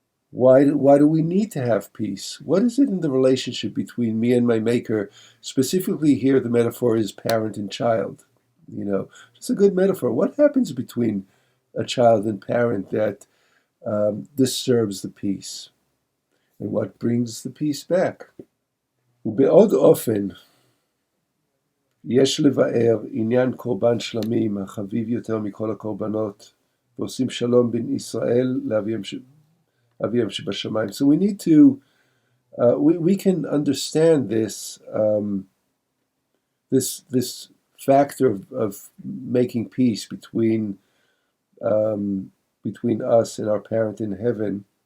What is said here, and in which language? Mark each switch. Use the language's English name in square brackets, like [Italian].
[English] Why do we need to have peace? What is it in the relationship between me and my Maker? Specifically here, the metaphor is parent and child. It's a good metaphor. What happens between a child and parent that disturbs the peace? And what brings the peace back? [Hebrew] ובעוד אופן, יש לבאר עניין קורבן שלמים החביב יותר מכל הקורבנות, ועושים שלום בין ישראל לאביהם שבשמיים. [English] So we need to, we can understand this this factor of making peace between us and our parent in heaven.